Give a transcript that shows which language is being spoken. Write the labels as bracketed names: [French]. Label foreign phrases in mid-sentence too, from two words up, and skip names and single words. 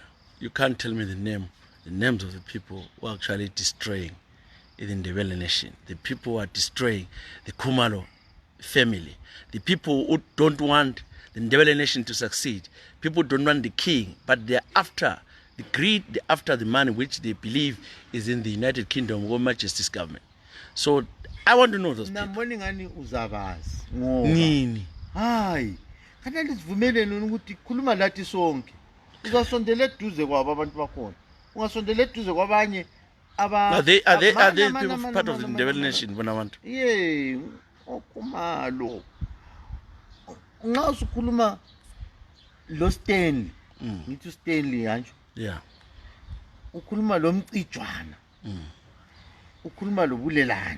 [English] You can't tell me the names of the people who are actually destroying the Ndebele nation. The people who are destroying the Khumalo family. The people who don't want the Ndebele nation to succeed. People don't want the king, but they're after the greed, they're after the money which they believe is in the United Kingdom Her Majesty's government. So I want to know those people. [North Ndebele] Nambona ngani uzabazi ngoba Nini? hayi kanti sivumelene ukuthi khuluma lathi sonke. Uzasondela eduze kwabo abantu bakhona. Ungasondela eduze kwabanye aba [English] Are they people part of the Ndebele nation Bonabantu? [North Ndebele] Yeah, okumalo. Nxa usukhuluma lo Stanley, ngithi Stanley kanjalo. [English] Yeah. [North Ndebele] Ukhuluma lo Mcijwana. Ukhuluma lo Bulelani.